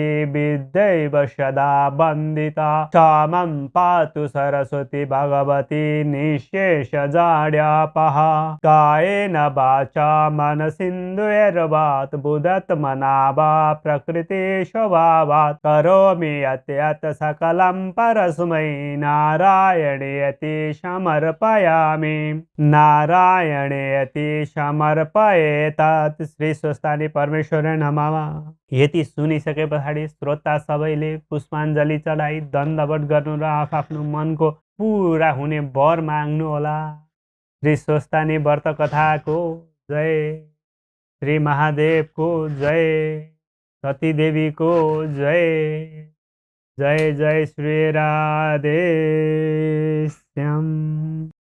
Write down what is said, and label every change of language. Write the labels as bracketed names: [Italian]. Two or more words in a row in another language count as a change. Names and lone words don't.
[Sanskrit] विद्यैव सदा वन्दिता क्षमं पातु सरस्वती भगवती निःशेषजाड्यापः कायेन वाचा मनसिन्दुर्वात् बुधात्मना वा प्रकृति स्वभावात् करोमि यत् सकलं परस्मै नारायणेति समर्पयामि नारायणेति समर्पयेत्। श्री स्वस्थानी परमेश्वर नमः। [Nepali] यति सुनिसके पछाडि श्रोता सबैले पुष्पाञ्जली चढाई दण्डवत गर्नु र आफ्नो मनको पुरा हुने वर माग्नु होला। श्री स्वस्थानी व्रत कथाको जय, श्री महादेवको जय, सती देवीको जय। जय जय श्री राधे श्याम।